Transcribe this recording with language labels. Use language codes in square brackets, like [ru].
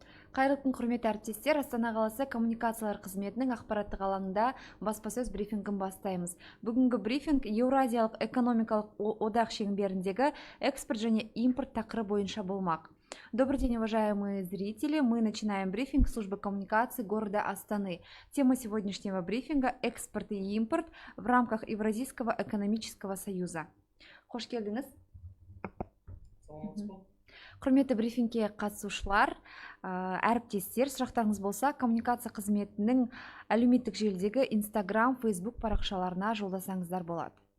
[kk] Қайырлы күн, құрметті әріптестер. Астана қаласы коммуникациялар қызметінің ақпараттық алаңында баспасөз брифингін бастаймыз. Бүгінгі брифинг Еуразиялық экономикалық одақ шеңберіндегі экспорт және импорт тақырыбы бойынша болмақ. [ru] Добрый день, уважаемые зрители. Мы начинаем брифинг службы коммуникации города Астаны. Тема сегодняшнего брифинга – экспорт и импорт в рамках Евразийского экономического союза. [kk] Хош келдіңіз. Құрметті брифингке қатысушылар, әріптестер, сұрақтарыңыз болса, коммуникация қызметінің әлеуметтік желідегі Instagram, Facebook парақшаларына жолдасаңыздар болады.